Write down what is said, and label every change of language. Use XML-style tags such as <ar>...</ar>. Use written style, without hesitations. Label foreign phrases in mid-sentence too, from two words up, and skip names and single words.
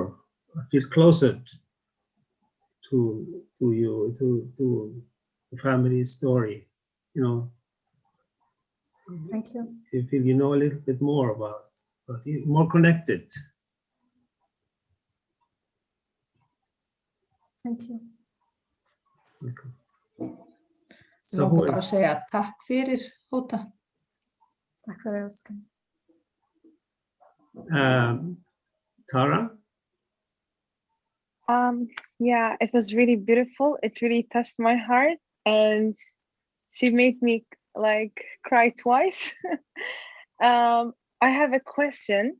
<en>I feel closer to you, to the family story. You know. Thank you. You feel you know a little bit more about you, more connected. Thank you. Okay.</en> <is>Langar bara að segja takk fyrir, Hoda. Takk fyrir elskan. Tara?</is> <en>Yeah, it was really beautiful. It really touched my heart, and she made me like cry twice. I have a question.</en>